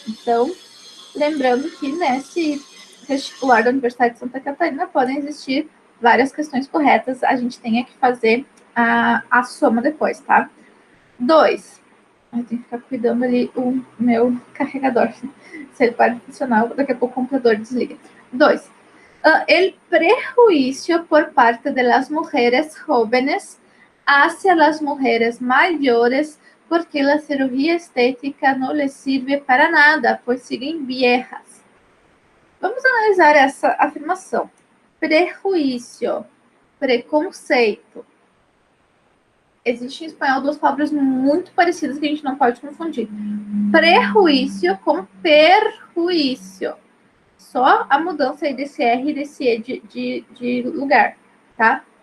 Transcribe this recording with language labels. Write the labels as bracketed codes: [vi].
[pt] Então, lembrando que nesse vestibular da Universidade de Santa Catarina podem existir várias questões corretas, a gente tem que fazer a soma depois, tá? 2. Eu tenho que ficar cuidando ali o meu carregador. Se ele para de funcionar, daqui a pouco o computador desliga. 2. [es] El prejuicio por parte de las mujeres jóvenes hacia las mujeres mayores porque la cirugía estética no les sirve para nada, pues siguen viejas. [pt] Vamos analisar essa afirmação. Prejuízo, preconceito. Existe em espanhol duas palavras muito parecidas que a gente não pode confundir. Prejuízo com perjuízo. Só a mudança aí desse R e desse E de lugar, tá?